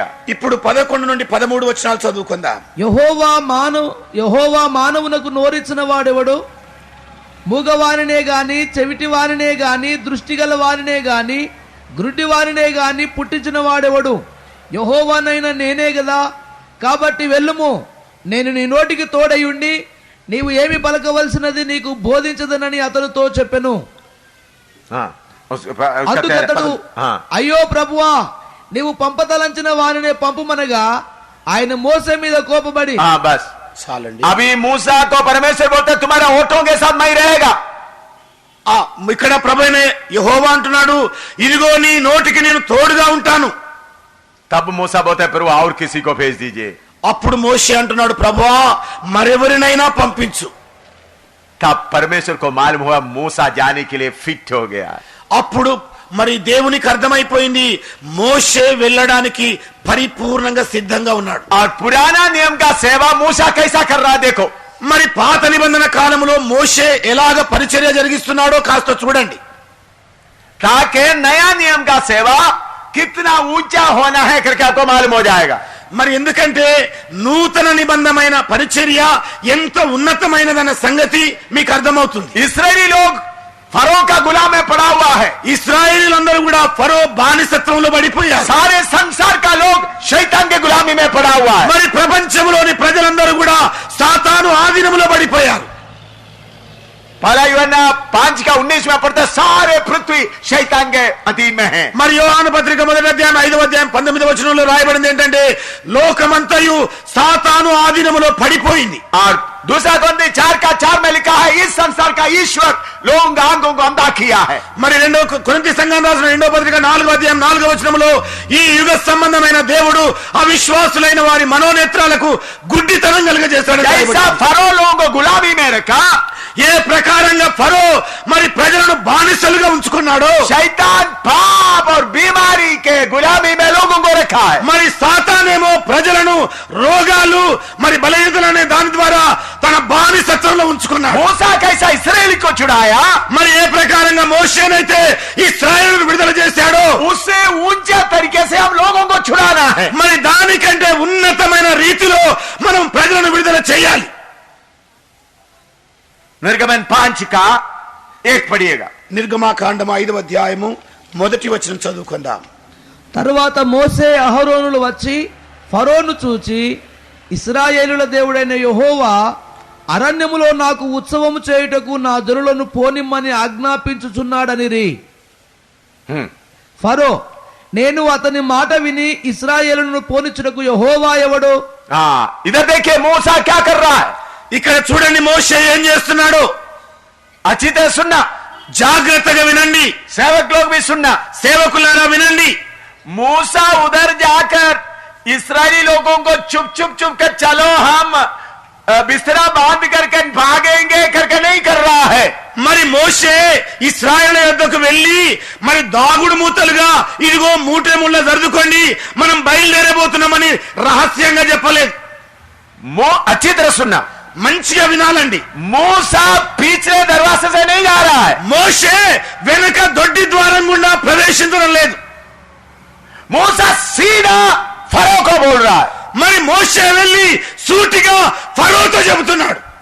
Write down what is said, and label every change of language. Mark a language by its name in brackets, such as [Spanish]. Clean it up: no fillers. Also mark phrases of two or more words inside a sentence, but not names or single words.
[Telugu] ఇప్పుడు 11 నుండి 13 వచనాలు చదువుకుందాం. యెహోవా మానవునకు నోరిచ్చిన వాడెవడు? మూగవానినే గాని, చెవిటివానినే గాని, దృష్టిగల వారినే గాని, గ్రుడ్డివారినే గాని పుట్టించిన వాడెవడు? యెహోవానైనా నేనే గదా. కాబట్టి వెళ్ళుము, నేను నీ నోటికి తోడయుండి నీవు ఏమి పలకవలసినది నీకు బోధించదనని అతనితో చెప్పెను. అందుకతడు, అయ్యో ప్రభువా, నీవు పంపతలంచిన వారినే పంపుమనగా ఆయన మోసే మీద కోపపడి, [Hindi] बस [Telugu] చాలండి. [Hindi] अभी मूसा को परमेश्वर बोलते तुम्हारा होठों के साथ मैं रहेगा। [Telugu] ఇక్కడ ప్రభువైన యెహోవా అంటున్నాడు, ఇదిగో నీ నోటికి నేను తోడుగా ఉంటాను. [Hindi] तब मूसा बोलते प्रभु और किसी को भेज दीजिए। [Telugu] అప్పుడు మోషే అంటున్నాడు, ప్రభువా మరెవరినైనా పంపించు. [Hindi] तब परमेश्वर को मालूम हुआ मूसा जाने के लिए फिट हो गया. [Telugu] అప్పుడు మరి దేవునికి అర్థమైపోయింది మోషే వెళ్ళడానికి పరిపూర్ణంగా సిద్ధంగా ఉన్నాడు. [Hindi] और पुराना नियम का सेवा मूसा कैसा कर रहा देखो. [Telugu] మరి పాత నిబంధన కాలంలో మోషే ఎలాగ పరిచర్య జరిగిస్తున్నాడో కాస్త చూడండి. [Hindi] ताकि नया नियम का सेवा कितना ऊंचा होना है करके आपको मालूम हो जाएगा. [Telugu] మరి ఎందుకంటే నూతన నిబంధమైన పరిచర్య ఎంత ఉన్నతమైనదన్న సంగతి మీకు అర్థమవుతుంది. [Hindi] इस्राएली लोग फरो का गुलाम में पड़ा हुआ है. [Telugu] ఇశ్రాయేలీలందరూ కూడా ఫరో బానిసత్వంలో పడిపోయారు. [Hindi] सारे संसार का लोग शैतान के गुलामी में पड़ा हुआ है. [Telugu] మరి ప్రపంచంలోని ప్రజలందరూ కూడా సాతాను ఆధీనంలో పడిపోయారు. [Hindi] पहला यूहन्ना 5 का 19 में पढ़ते सारे पृथ्वी शैतान के अधीन में है. [Telugu] మరి యోహాను పత్రిక 1వ అధ్యాయం 5వ అధ్యాయం 19వ వచనంలో రాయబడింది ఏంటంటే లోకమంతయు సాతాను ఆధీనంలో పడిపోయింది. [Hindi] और दूसरा कोरिन्थी 4 का 4 में लिखा है इस संसार का ईश्वर लोगों के आंखों को अंधा किया है. [Telugu] మరి కొరింథీ సంఘం రాసిన 2వ పత్రిక 4వ అధ్యాయం 4వ వచనంలో ఈ యుగ సంబంధమైన దేవుడు అవిశ్వాసులైన వారి మనోనేత్రాలకు గుడ్డితనం కలుగజేస్తాడు. [Hindi] जैसा फरो लोगों को गुलामी में रखा, [Telugu] ఏ ప్రకారంగా ఫరో మరి ప్రజలను బానిసలుగా ఉంచుకున్నాడో [Hindi] शैतान पाप और बीमारी के गुलामी में लोगों को रखा है. [Telugu] మరి సాతానేమో ప్రజలను రోగాలు మరి బలహీనతలనే దాని ద్వారా తన బానిసత్వంలో ఉంచుకున్నాడు. [Hindi] मूसा कैसा इस्राएली को छुड़ाया, [Telugu] మరి ఏ ప్రకారంగా మోషేనైతే ఇశ్రాయేలును విడుదల చేశాడో [Hindi] उससे ऊंचे तरीके से हम लोगों को छुड़ाना है. [Telugu] మరి దానికంటే ఉన్నతమైన రీతిలో మనం ప్రజలను విడుదల చేయాలి. [Hindi] निर्गमन 5 का 1 पढ़िएगा. [Telugu] నిర్గమాకాండము 5వ అధ్యాయము 1వ వచనం చదువుకుందాం. తరువాత మోసే అహరోనులు వచ్చి ఫరోను చూచి ఇశ్రాయేలుల దేవుడైన యెహోవా అరణ్యములో నాకు ఉత్సవము చేయుటకు నా జనులను పోనిమ్మని ఆజ్ఞాపించుచున్నాడనిరి. ఫరో, నేను అతని మాట విని ఇశ్రాయేలును పోనిచ్చుటకు యెహోవా ఎవడు? [Hindi] इधर देखिए मूसा क्या कर रहा है. [Telugu] ఇక్కడ చూడండి మోషే ఏం చేస్తున్నాడు. [Hindi] अच्छी तरह सुनना, [Telugu] జాగ్రత్తగా వినండి. [Hindi] सेवक लोग भी सुनना. [Telugu] సేవకులారా వినండి. [Hindi] मूसा उधर जाकर इस्राएली लोगों को चुप चुप चुप कर चलो हम बिस्तरा बांध करके भागेंगे करके नहीं कर रहा है. [Telugu] మరి మోషే ఇశ్రాయేలు యొద్దకు వెళ్ళి మరి దాగుడు మూతలుగా ఇదిగో మూటె ముళ్ళ సర్దుకోండి మనం బయలుదేరబోతున్నామని రహస్యంగా చెప్పలేదు. [Hindi] अच्छी तरह सुनना, [Telugu] మంచిగా వినాలండి. [Hindi] मूसा पिछले दरवाजे से नहीं जा रहा है. [Telugu] మోషే వెనక దొడ్డి ద్వారం గుండా ప్రవేశించడం లేదు. [Hindi] मूसा सीधा फरो को बोल रहा है. [Telugu] మరి మోషే వెళ్ళి సూటిగా ఫరోతో చెబుతున్నాడు.